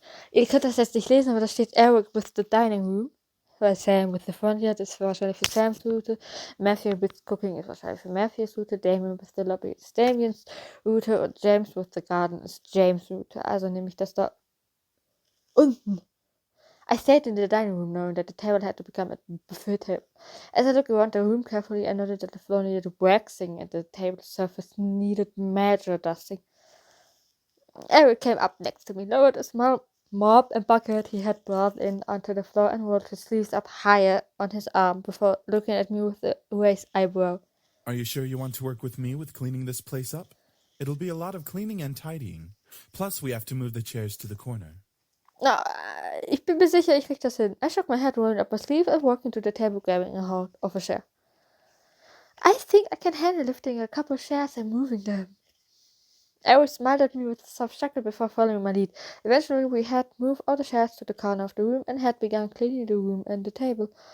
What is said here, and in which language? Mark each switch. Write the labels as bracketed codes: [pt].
[de] Ihr könnt das jetzt nicht lesen, aber da steht [en] Erik with the dining room. [de] Weil [en] Sam with the front yard [de] ist wahrscheinlich für Sams Route. [en] Matthew with cooking [de] ist wahrscheinlich für Matthews Route. [en] Damien with the lobby [de] ist Damiens Route. Und [en] James with the garden [de] ist James Route. Also nehme ich das da unten. [en] I stayed in the dining room knowing that the table had to become a buffet table. As I looked around the room carefully, I noted that the floor needed waxing and the table surface needed major dusting. Erik came up next to me, lowered a small mop and bucket he had brought in onto the floor and rolled his sleeves up higher on his arm before looking at me with a raised eyebrow. Are you sure you want to work with me with cleaning this place up? It'll be a lot of cleaning and tidying. Plus, we have to move the chairs to the corner. [de] No, ich bin mir sicher, ich krieg das hin. [en] I shook my head, rolling up my sleeve and walking to the table, grabbing a hold of a chair. I think I can handle lifting a couple chairs and moving them. Erik smiled at me with a soft chuckle before following my lead. Eventually, we had moved all the chairs to the corner of the room and had begun cleaning the room and the table.